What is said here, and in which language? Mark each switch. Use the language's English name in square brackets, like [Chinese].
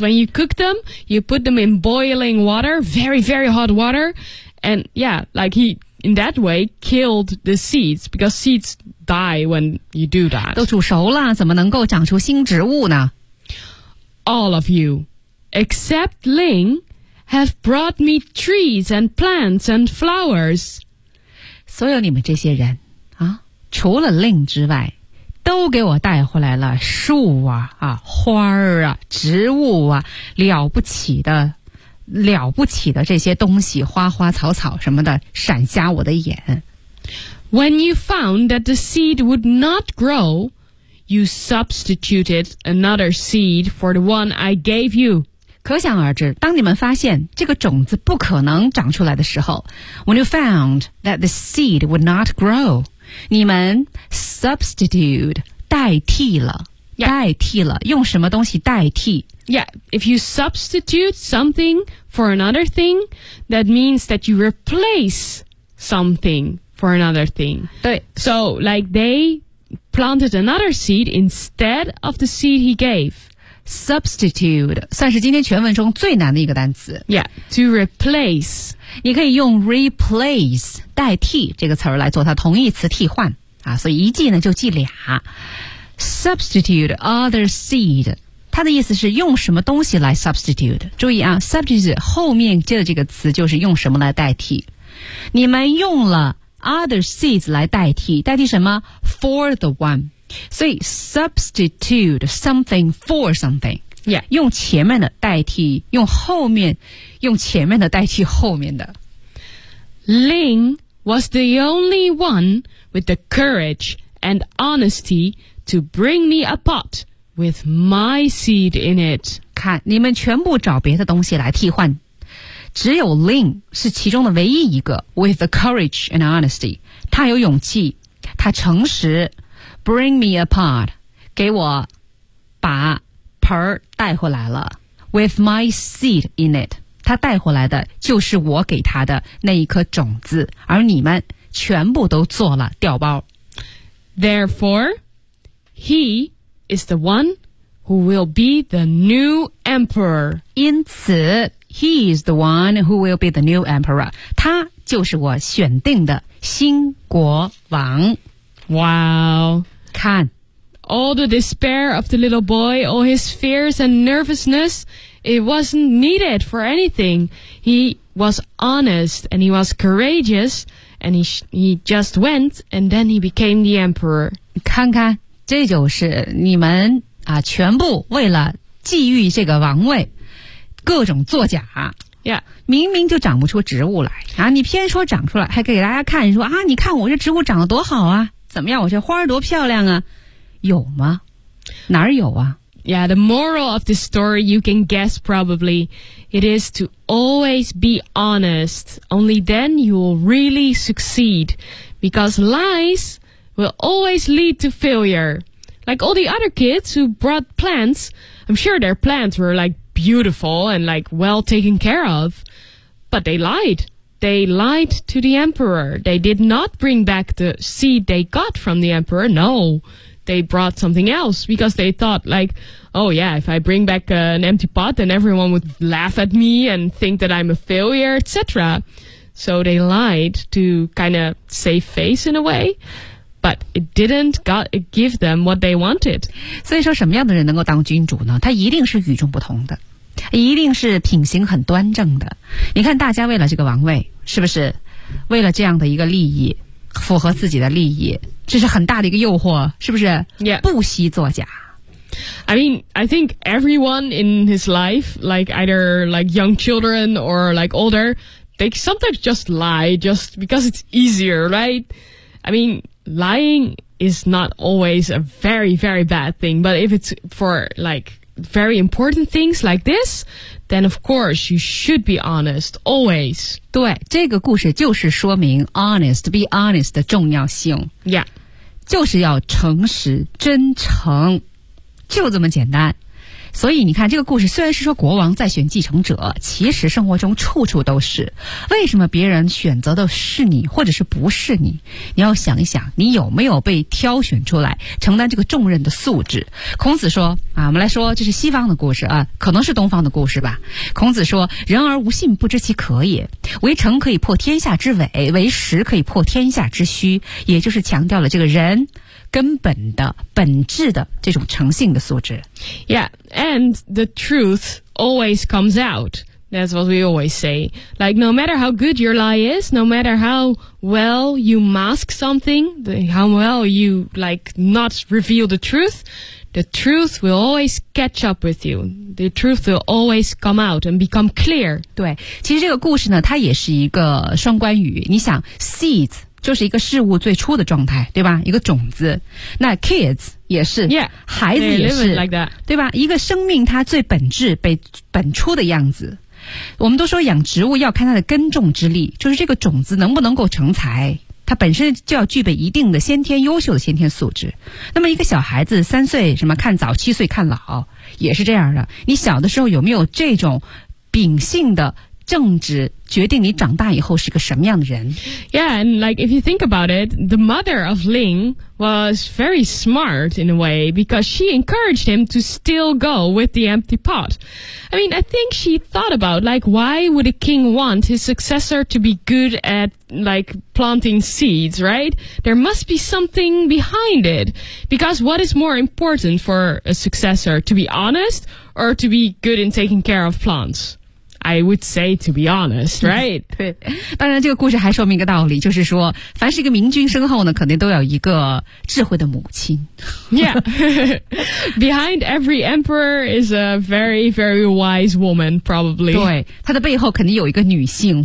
[English] When you cook them, you put them in boiling water, very, very hot water, and yeah, like he... In that way, killed the seeds, because seeds die when you do that. [Chinese] 都煮熟了，怎么能够长出新植物呢？ [English] All of you, except Ling, have brought me trees and plants and flowers. [Chinese] 所有你们这些人啊，除了 Ling 之外，都给我带回来了树啊、啊花啊、植物啊，了不起的这些东西，花花草草什么的，闪瞎我的眼。 [English] When you found that the seed would not grow, you substituted another seed for the one I gave you. [Chinese] 可想而知，当你们发现这个种子不可能长出来的时候 ， [English] When you found that the seed would not grow, [Chinese] 你们 substitute 代替了。 [English] Yeah. [Chinese] 代替了，用什么东西代替 [English] ？Yeah, if you substitute something for another thing, that means that you replace something for another thing. [Chinese] 对 [English] ，So like they planted another seed instead of the seed he gave. [Chinese] Substitute 算是今天全文中最难的一个单词。 [English] Yeah, to replace. [Chinese] 你可以用 replace 代替这个词儿来做它同义词替换啊，所以一记呢就记俩。 [English] Substitute other seed, [Chinese] 它的意思是用什么东西来 substitute。注意啊 ,substitute 后面接的这个词就是用什么来代替。你们用了 [English] other seeds [Chinese] 来代替，代替什么 ? [English] for the one。所以 substitute something for something。 Yeah. [Chinese] 用前面的代替用后面用前面的代替后面的。 [English] Ling was the only one with the courage and honesty to bring me a pot with my seed in it. [Chinese] 看，你们全部找别的东西来替换，只有 Lin 是其中的唯一一个 [English] with the courage and honesty. [Chinese] 他有勇气，他诚实。 [English] Bring me a pot. [Chinese] 给我把盆儿带回来了。 [English] With my seed in it. [Chinese] 他带回来的就是我给他的那一颗种子，而你们全部都做了调包。 [English] Therefore, he is the one who will be the new emperor. 因此He is the one who will be the new emperor. [Chinese] 他就是我选定的新国王。 [English] Wow. [Chinese] 看。 [English] All the despair of the little boy, all his fears and nervousness, it wasn't needed for anything. He was honest and he was courageous and he just went and then he became the emperor. [Chinese] 看看，这就是你们啊，全部为了觊觎这个王位。各种作假、 [English] yeah. [Chinese] 明明就长不出植物来啊！你偏说长出来还给大家看说啊，你看我这植物长得多好啊，怎么样我这花多漂亮啊，有吗，哪有啊。 [English] Yeah, the moral of the story you can guess probably it is to always be honest, only then you will really succeed, because lies will always lead to failure, like all the other kids who brought plants. I'm sure their plants were likebeautiful and like well taken care of, but they lied to the emperor. They did not bring back the seed they got from the emperor. No, they brought something else because they thought like, oh yeah, if I bring back an empty pot, then everyone would laugh at me and think that I'm a failure, etc. So they lied to kind of save face in a way. But it didn't give them what they wanted. [Chinese] 所以说什么样的人能够当君主呢？他一定是与众不同的，一定是品行很端正的。你看大家为了这个王位，是不是为了这样的一个利益，符合自己的利益，这是很大的一个诱惑，是不是、 [English] yeah. [Chinese] 不惜作假。 [English] I mean, I think everyone in his life, like either like young children or like older, they sometimes just lie just because it's easier, right? I mean,Lying is not always a very, very bad thing, but if it's for like very important things like this, then of course you should be honest, always. [Chinese] 对，这个故事就是说明 [English] honest, be honest [Chinese] 的重要性。 [English] Yeah. [Chinese] 就是要诚实，真诚，就这么简单。所以你看这个故事虽然是说国王在选继承者，其实生活中处处都是。为什么别人选择的是你或者是不是你，你要想一想你有没有被挑选出来承担这个重任的素质。孔子说啊，我们来说这是西方的故事啊，可能是东方的故事吧。孔子说，人而无信不知其可也，为臣可以破天下之伪，为实可以破天下之虚，也就是强调了这个人根本的本质的这种诚信的素质。 [English] Yeah, and the truth always comes out. That's what we always say. Like, no matter how good your lie is, no matter how well you mask something, how well you, like, not reveal the truth will always catch up with you. The truth will always come out and become clear. [Chinese] 对，其实这个故事呢，它也是一个双关语。你想 seeds就是一个事物最初的状态，对吧？一个种子。那 kids 也是 [English] yeah, [Chinese] 孩子也是、 [English] like、 [Chinese] 对吧？一个生命它最本质被本初的样子。我们都说养植物要看它的根种之力，就是这个种子能不能够成才，它本身就要具备一定的先天优秀的先天素质。那么一个小孩子三岁什么看早七岁看老也是这样的，你小的时候有没有这种秉性的正直决定你长大以后是个什么样的人。 [English] Yeah, and like if you think about it, the mother of Lin was very smart in a way because she encouraged him to still go with the empty pot. I mean, I think she thought about like why would a king want his successor to be good at like planting seeds, right? There must be something behind it. Because what is more important for a successor, to be honest or to be good in taking care of plants? I would say to be honest, right? [Chinese] 对，当然这个故事还说明一个道理，就是说凡是一个明君身后呢，肯定都有一个智慧的母亲。 [English] Yeah. Behind every emperor is a very, very wise woman, probably. [Chinese] 对，他的背后肯定有一个女性。